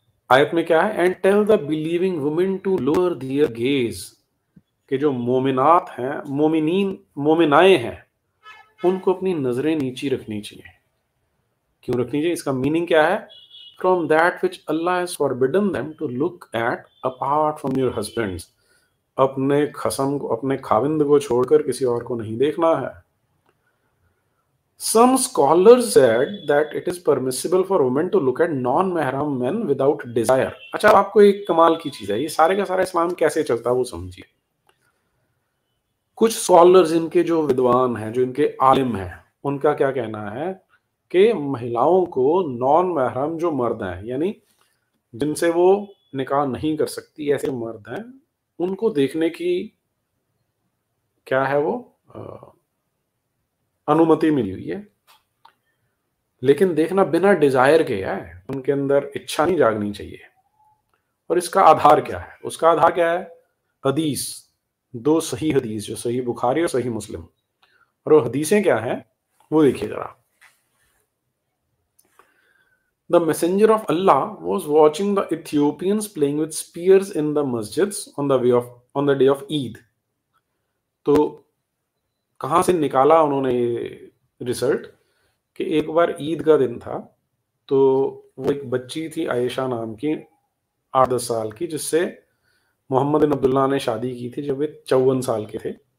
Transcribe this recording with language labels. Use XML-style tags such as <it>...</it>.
<hi>आयत में क्या है?</hi> <en>and tell the believing women to lower their gaze,</en> <hi>कि जो मोमिनात हैं, मोमिनाएं हैं, उनको अपनी नजरें नीची रखनी चाहिए। क्यों रखनी चाहिए? इसका मीनिंग क्या है?</hi> <en>from that which Allah has forbidden them to look at apart from your husbands,</en> <hi>अपने खसम को, अपने खाविंद को छोड़कर किसी और को नहीं देखना है।</hi> <en>Some scholars said that it is permissible for women to look at non-mahram men without desire।</en> <hi>अच्छा, आपको एक कमाल की चीज है, ये सारे का सारा इस्लाम कैसे चलता है वो समझिए। कुछ स्कॉलर्स, इनके जो विद्वान हैं, जो इनके आलिम हैं, उनका क्या कहना है कि महिलाओं को नॉन महरम जो मर्द हैं, यानी जिनसे वो निकाह नहीं कर सकती, ऐसे मर्द हैं, उनको देखने की क्या है वो अनुमति मिली हुई है, लेकिन देखना बिना डिजायर के है, उनके अंदर इच्छा नहीं जागनी चाहिए। और इसका आधार क्या है? उसका आधार क्या है? हदीस, 2 सही हदीस, जो सही बुखारी और सही मुस्लिम। और वो हदीसें क्या हैं वो देखिए जरा।</hi> <en>The messenger of Allah was watching the Ethiopians playing with spears in the masjids on the day of Eid।</en> <hi>तो कहाँ से निकाला उन्होंने ये रिजल्ट कि एक बार ईद का दिन था, तो वो एक बच्ची थी आयशा नाम की, 8-10 साल की, जिससे मोहम्मद बिन अब्दुल्ला ने शादी की थी जब वे 54 साल के थे।</hi>